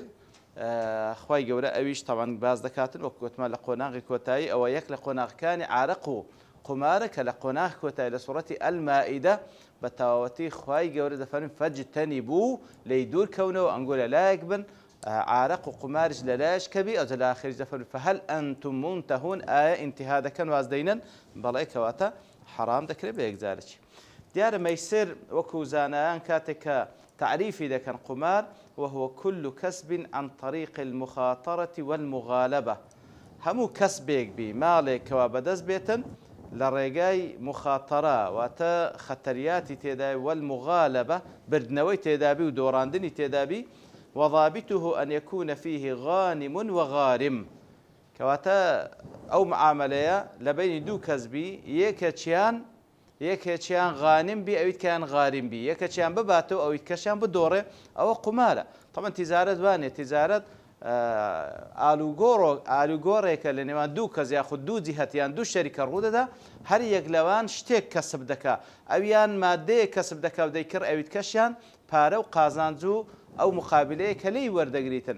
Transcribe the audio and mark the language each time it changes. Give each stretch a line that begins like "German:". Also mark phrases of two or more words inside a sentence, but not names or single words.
Central Kurdish: خوای گەورە ئەویش تاوان باز دەکاتن وەک گوتمان لە قۆناغی کۆتایی ئەوە یەک لە قۆناغەکانی عارەق و قومارە کە لە قۆناغی کۆتایی لە سوورەتی ئەلمائیدە بە تەواوەتی خوای گەورە دەفەرمێ فەجتەنیبوو لێی دوورکەونەوە ئەنگۆ لەلایەک بن عارەق و قوماریش لەلایەش کەبی ئەوجە لە ئاخریش دەفەرمێ
Arabic: فهەل ئەنتم منتەهون
Central Kurdish: ئایا ئینتیها دەکەن واز دەینەن بەڵێ کەواتە حرام دەکرێت بە یەکجارێکی. دیارە مەیسر وەکو زانایان کاتێک کە تعریفی دەکەن قومار
Arabic: وهو كل كسب عن طريق المخاطرة
Central Kurdish: والمغالبة هەموو کەسبێک بی ماڵێک کەوا بەدەست بێتن لە ڕێگای مخاتەرە واتە خەتەریاتی تێدای والمغالبة بردنەوەی تێدابی و دۆڕاندنی تێدابی
Arabic: وضابطه أن يكون فيه غانم وغارم
Central Kurdish: کەواتە ئەو معاملەیە لە بینی دوو کەس بی یەکێکیان غانم بی ئەویت کەیان غارم بی یەکێکیان بباتەوە ئەویت کەشیان بدۆڕێ ئەوە قومارە. طبعا تیجارەت وانێ تیجارەت ئالوگۆڕێکە لە نێوان دوو کەس یاخود دوو جیهەتیان دوو شەریکە ڕوودەدا هەر یەک لەوان شتێک کەسب دەکا ئەویان مادەیە کەسب دەکا و دەیکرد ئەویت کەشیان پارە و قازانجوو ئەو مقابلەیە کە لێی وەردەگریتن.